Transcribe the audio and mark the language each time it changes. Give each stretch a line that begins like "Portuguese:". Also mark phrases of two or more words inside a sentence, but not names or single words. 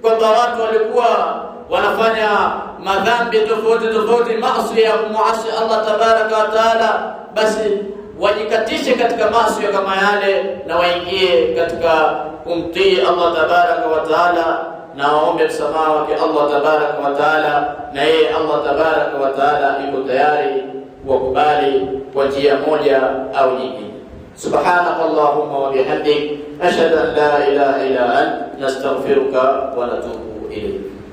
Swahili: Kwamba watu walikuwa wanafanya madhambi tofauti, maasi ya kumuasi Allah
Arabic: تبارك وتعالى,
Swahili: basi wajikatishe katika maasi kama yale na waingie katika kumtii Allah
Arabic: تبارك وتعالى,
Swahili: na waombe msamaha wake Allah
Arabic: تبارك وتعالى,
Swahili: na yeye Allah
Arabic: تبارك وتعالى
Swahili: yuko tayari kuwakubali kwa njia moja au nyingine.
Arabic: سبحانك اللهم وبحمدك أشهد أن لا إله إلا أنت نستغفرك ونتوب إليك.